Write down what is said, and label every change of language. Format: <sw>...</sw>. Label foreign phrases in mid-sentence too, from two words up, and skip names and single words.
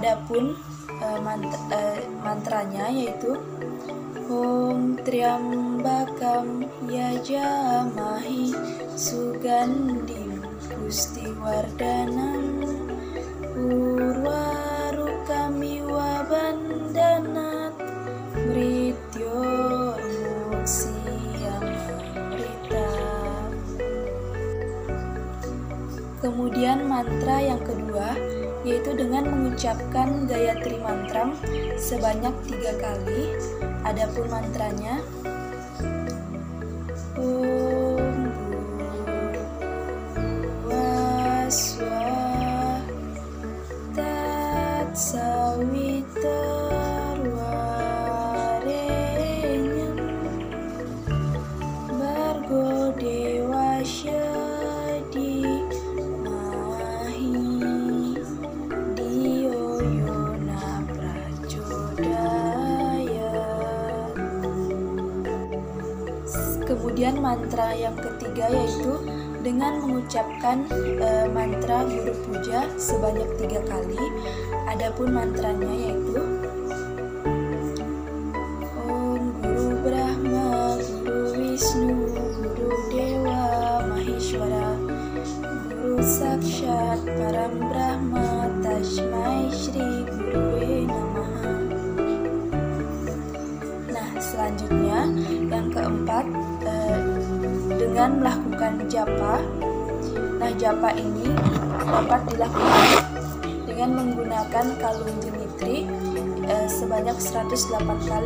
<id>Adapun mantranya yaitu</id> <sa>Om Triambakam Yajamahi Sugandhim Pustiwardanam Urwarukamiwa Bandanat Mrityormuksiyamrita.</sa> <id>Kemudian mantra yang kedua yaitu dengan mengucapkan Gayatri Mantram sebanyak 3 kali. Adapun mantranya</id> <sa>Om Bhurvaswah Tatsavitarvarenyam Bhargo Devasya Dhimahi Dhiyo Yona Prachodayat.</sa> <id>Kemudian mantra yang ketiga yaitu dengan mengucapkan mantra Guru Puja sebanyak 3 kali. Adapun mantranya yaitu</id> <sa>Om Guru Brahma, Guru Wisnu, Guru Dewa Maheshwara, Guru Sakshat Param Brahma, Tasmai Shri Guruwe Namaha.</sa> <id>Nah, selanjutnya yang keempat dengan melakukan japa. Nah, japa ini dapat dilakukan dengan menggunakan kalung Dimitri sebanyak 108 kali.</id>